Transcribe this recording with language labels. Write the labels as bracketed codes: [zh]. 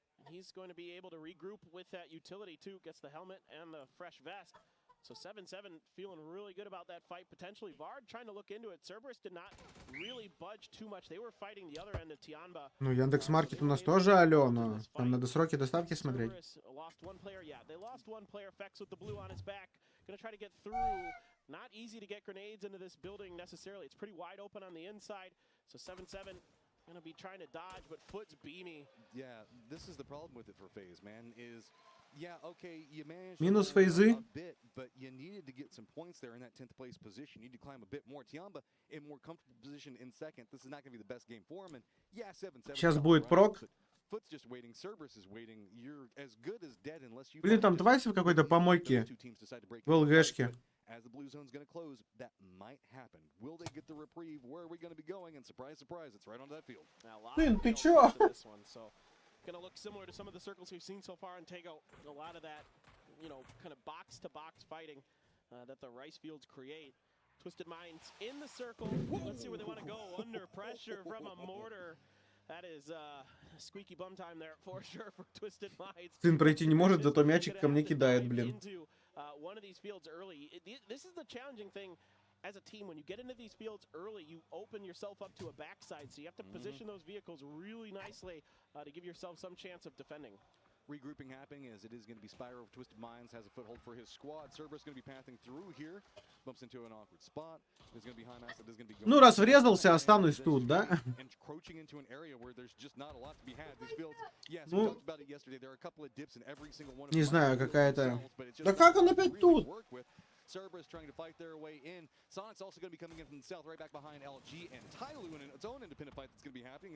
[en] He's going to be able to regroup with that utility too. Gets the helmet and the fresh vest. So 7-7 feeling really good about that fight. Potentially Vard trying to look into it. Cerberus did not really budge too much. They were fighting the other end of Tianba. [ru] Ну, Яндекс.Маркет у нас тоже алё, но там надо сроки доставки смотреть. [en] Lost one player, yeah. They lost one player. Fex with the blue on his back. Gonna try to get through. Not easy to get grenades into this building necessarily. It's pretty wide open on the inside. So 7-7 gonna be trying to dodge, but Foot's beamy. Yeah, this is the problem with it for FaZe, man, is yeah, okay, you managed [ru] Минус [en] a [ru] фейзы. [en] bit, but you needed to get some points there in that 10th place position. You need to climb a bit more. Tiamba in more comfortable position in second. This is not going to be the best game for him. And yeah, 7-7. [ru] Сейчас будет прок. [en] Foot's just waiting. Cerberus is waiting. You're as good as dead unless you. [ru] Блин, там Твайс в какой-то помойке. В ЛГшке. [en] As the blue zone's going to close, that might happen. Will they get the reprieve? Where are we going to be going? And surprise, surprise, it's right onto that field. [ru] Блин, ты чё? [en] Going to look similar to some of the circles we've seen so far in Tego. A lot of that, you know, kind of box-to-box fighting that the rice fields create. Twisted Minds in the circle. Let's see where they want to go. Under pressure from a mortar. That is squeaky bum time there for sure for Twisted Minds. [ru] Сын пройти не может, зато мячик ко мне кидает, блин. [en] One of these fields early. This is the challenging thing as a team. When you get into these fields early, you open yourself up to a backside. So you have to position those vehicles really nicely to give yourself some chance of defending. Regrouping happening as it is going to be Spyro of Twisted Minds has a foothold for his squad. Cerberus going to be pathing through here. Bumps into an awkward spot. There's going to be high mass that is going to be going. [ru] Ну, раз врезался, останусь тут, да? [en] Encroaching into an area where there's just not a lot to be had. These fields, yes, we talked about it yesterday. There are a couple of dips in every single one of them. [ru] Не знаю, какая-то... Да как он опять тут? [en] Cerberus trying to fight their way in. Sonic's also going to be coming in from the south, right back behind LG and Tyloo in its own independent fight that's going to be happening.